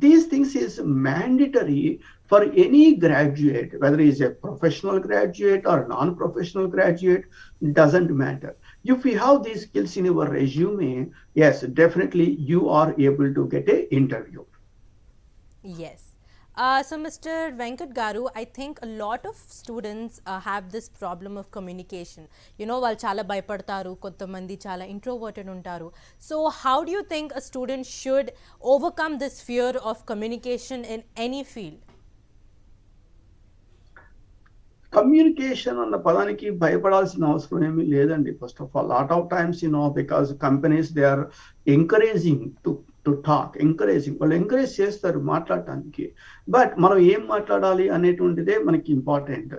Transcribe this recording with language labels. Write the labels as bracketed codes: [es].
[en] These things is mandatory for any graduate, whether he is a professional graduate or non-professional graduate, doesn't matter. If you have these skills in your resume, yes, definitely you are able to get an interview. Yes. So, Mr. Venkat Garu, I think a lot of students have this problem of communication. You know, [te] వాళ్ళు చాలా భయపడతారు, కొంతమంది చాలా introverted ఉంటారు. [en] So, how do you think a student should overcome this fear of communication in any field? [te] Communication అన్న పదానికి భయపడాల్సిన అవసరం ఏమీ లేదండి. [en] first of all, lot of times because companies they are encouraging to talk, [te] వాళ్ళు encourage చేస్తారు మాట్లాడటానికి. But మనం ఏం మాట్లాడాలి అనేటువంటిదే మనకి ఇంపార్టెంట్.